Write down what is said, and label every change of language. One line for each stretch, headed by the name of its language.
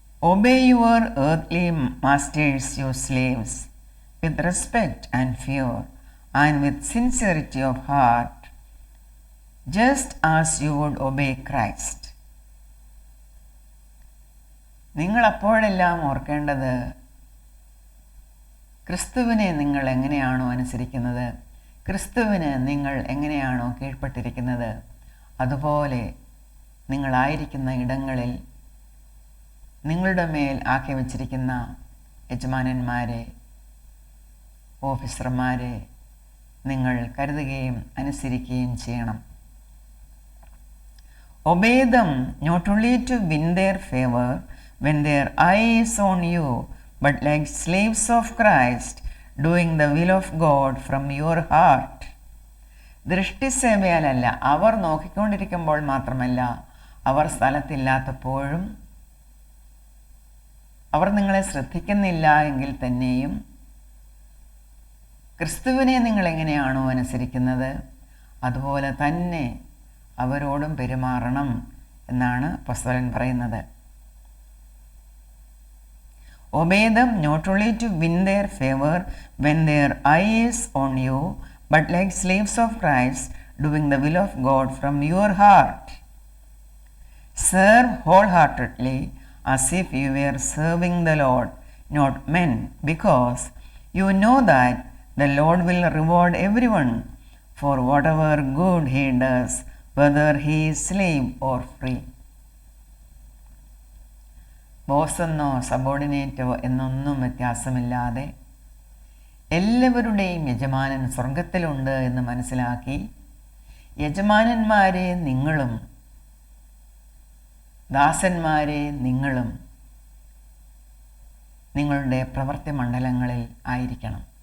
English: Obey your earthly masters, your slaves, with respect and fear, and with sincerity of heart, just as you would obey Christ.
Malayalam: നിങ്ങൾ അപ്പോഴെല്ലാം ഓർക്കേണ്ടത്, ക്രിസ്തുവിനെ നിങ്ങൾ എങ്ങനെയാണോ അനുസരിക്കുന്നത്, ക്രിസ്തുവിന് നിങ്ങൾ എങ്ങനെയാണോ കീഴ്പ്പെട്ടിരിക്കുന്നത്, അതുപോലെ നിങ്ങളായിരിക്കുന്ന ഇടങ്ങളിൽ നിങ്ങളുടെ മേൽ ആക്കി വച്ചിരിക്കുന്ന യജമാനന്മാരെ, ഓഫീസർമാരെ നിങ്ങൾ കരുതുകയും അനുസരിക്കുകയും ചെയ്യണം.
English: Obey them not only to win their favor when their eye is on you, but like slaves of Christ, doing the will of God from your heart.
Malayalam: ദൃഷ്ടിസേവയാലല്ല, അവർ നോക്കിക്കൊണ്ടിരിക്കുമ്പോൾ മാത്രമല്ല, അവർ സ്ഥലത്തില്ലാത്തപ്പോഴും, അവർ നിങ്ങളെ ശ്രദ്ധിക്കുന്നില്ല എങ്കിൽ തന്നെയും ക്രിസ്തുവിനെ നിങ്ങൾ എങ്ങനെയാണോ അനുസരിക്കുന്നത് അതുപോലെ തന്നെ അവരോടും പെരുമാറണം എന്നാണ് അപ്പോസ്തലൻ പറയുന്നത്.
English: Obey them not only to win their favor when their eye is on you, but like slaves of Christ, doing the will of God from your heart. Serve wholeheartedly, as if you were serving the Lord, not men, because you know that the Lord will reward everyone for whatever good he does, whether he is slave or free.
Malayalam: ബോസെന്നോ സബോർഡിനേറ്റോ എന്നൊന്നും വ്യത്യാസമില്ലാതെ എല്ലാവരുടെയും യജമാനൻ സ്വർഗത്തിലുണ്ട് എന്ന് മനസ്സിലാക്കി, യജമാനന്മാരെ നിങ്ങളും ദാസന്മാരെ നിങ്ങളും നിങ്ങളുടെ പ്രവൃത്തി മണ്ഡലങ്ങളിൽ ആയിരിക്കണം.